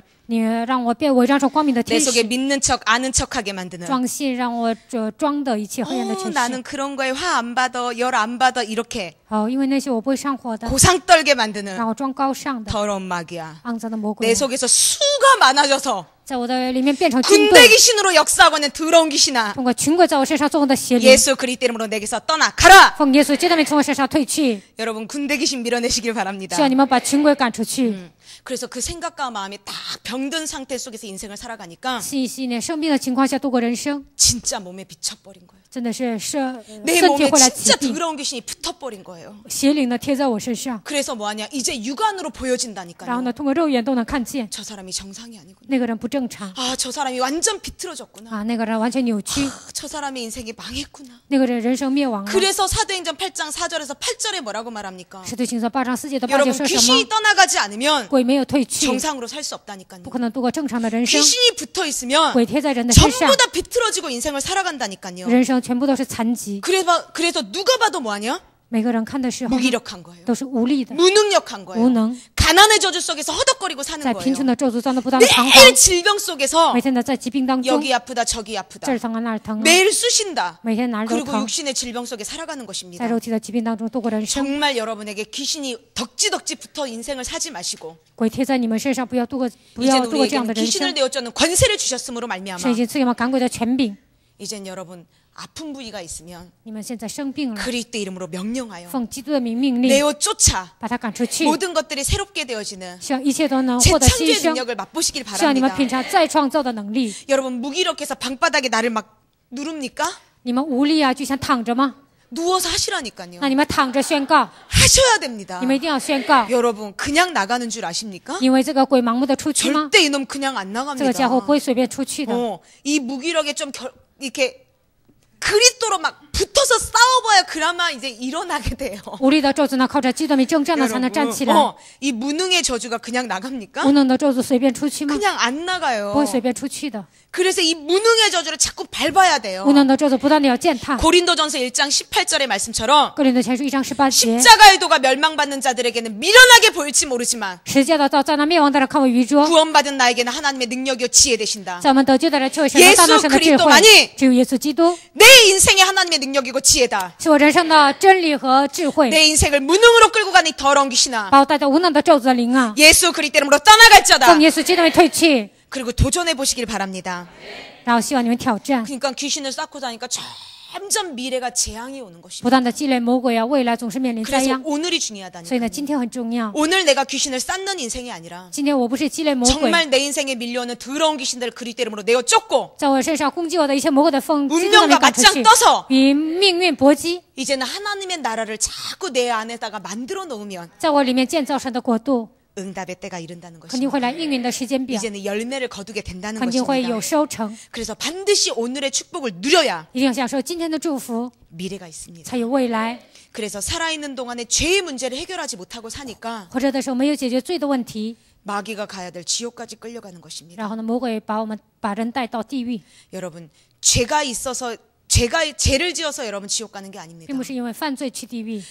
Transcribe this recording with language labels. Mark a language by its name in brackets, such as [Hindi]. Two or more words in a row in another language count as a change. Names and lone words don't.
[Chinese] 你让我变伪装成光明的 [Korean] 내 [Chinese] 天 [Korean] 속에 [Chinese] 使， [Korean] 믿는 척, 아는 척하게 만드는 [Chinese] 装信让我装的一切黑暗的权 [Korean] 나는 [Chinese] 势。 [Korean] 그런 거에 화 안 받아, 열 안 받아 이렇게 [Chinese] 好，因为那些我不会上火的， [Korean] 고상 떨게 만드는 [Chinese] 让我装高尚的 [Korean] 더러운 마귀야. [Chinese] 肮脏的魔鬼 [Korean] 내 ， 속에서 수가 많아져서 [Chinese] 在我的里面变成军 [Korean] 군대 [Chinese] 队， [Korean] 귀신으로 역사하고 있는 더러운 귀신아. [Chinese] 通过群鬼在我身上作恶的邪灵， [Korean] 예수 그리스도 이름으로 내게서 떠나 가라. [Chinese] 奉耶稣基督的名从我身上退去。 [Korean] 여러분 군대 귀신 밀어내시길 바랍니다. [Chinese] 希望你们把群鬼赶出去。 [Korean] 그래서 그 생각과 마음이 딱 병든 상태 속에서 인생을 살아가니까 [Chinese] 信息呢，生病的情况下度过人生， [Korean] 진짜 몸에 비쳐버린 거예요. [Chinese] 真的是 [Korean] 내 [Chinese] 身体 [Korean] 몸에 [Chinese] 会来起 [Korean] 진짜 [Chinese] 病， [Korean] 더러운 귀신이 붙어버린 거예요. [Chinese] 邪灵呢贴在我身上， [Korean] 그래서 뭐하냐? 이제 육안으로 [Chinese] 然后 [Korean] 보여진다니까요. [Chinese] 呢通过肉眼都能看见 [Korean] 저 사람이 정상이 아니구나. [Chinese] 那个人不正常 [Korean] 아, 저 사람이 완전 비틀어졌구나. [Chinese] 啊，那个人完全扭曲， [Korean] 저 사람의 인생이 망했구나. [Chinese] 那个人人生灭亡了。 [Korean] 그래서 사도행전 8장 4절에서 8절에 뭐라고 말합니까? [Chinese] 使徒行传8章4节到8节 [Korean] 여러분 [Chinese] 说什么？ [Korean] 귀신이 떠나가지 않으면 [Chinese] 鬼没有退去， [Korean] 정상으로 살 수 없다니까요. [Chinese] 不可能度过正常的人生。 [Korean] 귀신이 붙어 있으면 [Chinese] 鬼贴在人的身上 [Korean] 전부 ， 다 비틀어지고 인생을 살아간다니까요. [Chinese] 人生全部都是残疾。 [Korean] 그래서 누가 봐도 뭐하냐? [Chinese] 每个人看的时候 [Korean] 무기력한 거예요. [Chinese] 都是无力的、 [Korean] 무능력한 [Chinese] 无 [Korean] 거예요. [Chinese] 能， [Korean] 가난의 저주 속에서 허덕거리고 사는 [Chinese] 在贫穷 [Korean] 거예요. [Chinese] 的咒诅当中不断的彷徨， [Korean] 매일 질병 속에서 [Chinese] 每天的在疾病当中， [Korean] 여기 아프다 저기 [Chinese] 这 [Korean] 아프다. [Chinese] 儿疼啊那儿疼啊， [Korean] 매일 쑤신다. [Chinese] 每天哪儿都 [Korean] 그리고 [Chinese] 疼， [Korean] 육신의 질병 속에 살아가는 [Chinese] 在 [Korean] 것입니다. [Chinese] 肉体的疾病当中度过人生。 [Korean] 정말 여러분에게 귀신이 덕지덕지 붙어 인생을 사지 마시고 [Chinese] 鬼贴在你们身上，不要度过 [Korean] 이제는 [Chinese] 这样的 [Korean] 우리에게는 [Chinese] 人 [Korean] 귀신을 [Chinese] 生。 [Korean] 내어쫓는 권세를 주셨음으로 말미암아 [Chinese] 神已经赐给我们赶鬼的权柄， [Korean] 이젠 여러분 아픈 부위가 있으면 [Chinese] 你们现在生病了， [Korean] 그리스도 이름으로 명령하여 [Chinese] 奉基督的名命令， [Korean] 내어 쫓아 [Chinese] 把他赶出去， [Korean] 모든 것들이 새롭게 되어지는 [Chinese] 希望一切都能获得新 [Korean] 재창조의 [Chinese] 生， [Korean] 능력을 맛보시길 [Chinese] 希望你们 [Korean] 바랍니다. [Chinese] 品尝再创造的能力。 [Korean] 여러분 무기력해서 방바닥에 나를 막 누릅니까? [Chinese] 你们无力啊，就想躺着吗？ [Korean] 누워서 하시라니까요. [Chinese] 那你们躺着宣告， [Korean] 하셔야 됩니다. [Chinese] 你们一定要宣告， [Korean] 여러분 그냥 나가는 줄 아십니까? [Chinese] 因为这个鬼盲目的出去吗？ [Korean] 절대 이놈 그냥 안 [Chinese] 这个家伙 [Korean] 나갑니다. [Chinese] 不会随便出去的。 [Korean] 이 무기력에 좀 이렇게 그리스도로 막 붙어서 싸워봐야 그나마 이제 일어나게 돼요. [Chinese] 无力的咒诅呢，靠着基督名征战呢，才能站起来。 [Korean] 이 무능의 저주가 그냥 나갑니까? [Chinese] 无能的咒诅随便出去吗？ [Korean] 그냥 안 나가요. [Chinese] 不会随便出去的。 [Korean] 그래서 이 무능의 저주를 자꾸 밟아야 돼요. [Chinese] 无能的咒诅不断的要践踏。 [Korean] 고린도전서 1장 18절의 말씀처럼 [Chinese] 哥林多前书1章18节， [Korean] 십자가의 도가 멸망받는 자들에게는 미련하게 보일지 모르지만 [Chinese] 十架的道在那灭亡的人看为愚拙， [Korean] 구원받은 나에게는 하나님의 능력이요 지혜 되신다. [Chinese] 在我们得救的人却为神的大能神的智慧。只有耶稣基督 [Korean] 내 인생에 하나님의 능력이고 지혜다. [Chinese] 是我人生的真理和智慧， [Korean] 내 인생을 무능으로 끌고 가는 이 더러운 귀신아. [Chinese] 把我带到无能的咒诅的灵啊， [Korean] 예수 그리스도 이름으로 떠나갈 자다. [Chinese] 奉耶稣基督名退去。 [Korean] 그리고 도전해 보시길 바랍니다. [Chinese] 然后希望你们挑战， [Korean] 그러니까 귀신을 쌓고 다니까 점점 미래가 재앙이 오는 [Chinese] 不 [Korean] 것입니다. [Chinese] 断的积累魔鬼啊，未来总是面临灾 [Korean] 그래서 [Chinese] 殃。 [Korean] 오늘이 [Chinese] 所以 [Korean] 중요하다니까. [Chinese] 呢，今天很重要。 [Korean] 오늘 내가 귀신을 쌓는 인생이 아니라 [Chinese] 今天我不是积累魔鬼， [Korean] 정말 내 인생에 밀려오는 더러운 귀신들을 그리스도 이름으로 내어 쫓고 [Chinese] 在我身上攻击我的一切魔鬼的风，基督的名 [Korean] 운명과 [Chinese] 赶出 [Korean] 맞짱 [Chinese] 去， [Korean] 떠서 [Chinese] 与命运搏击， [Korean] 이제는 하나님의 나라를 자꾸 내 안에다가 만들어 놓으면 [Chinese] 在我里面建造神的国度， [Korean] 응답의 때가 이른다는 [Chinese] 肯定会 [Korean] 것입니다. [Chinese] 来应允的时间表， [Korean] 이제는 열매를 거두게 된다는 [Chinese] 肯定会有 [Korean] 것입니다. [Chinese] 收成。 [Korean] 그래서 반드시 오늘의 축복을 누려야 [Chinese] 一定要享受今天的祝福， [Korean] 미래가 있습니다. [Chinese] 才有未来。 [Korean] 그래서 살아있는 동안에 죄의 문제를 해결하지 못하고 사니까 [Chinese] 活着的时候没有解决罪的问题， [Korean] 마귀가 가야 될 지옥까지 끌려가는 것입니다. [Chinese] 然后呢，魔鬼把人带到地狱， [Korean] 여러분 죄를 지어서 여러분 지옥 가는 게 아닙니다. [Chinese] 并不是因为犯罪去地狱，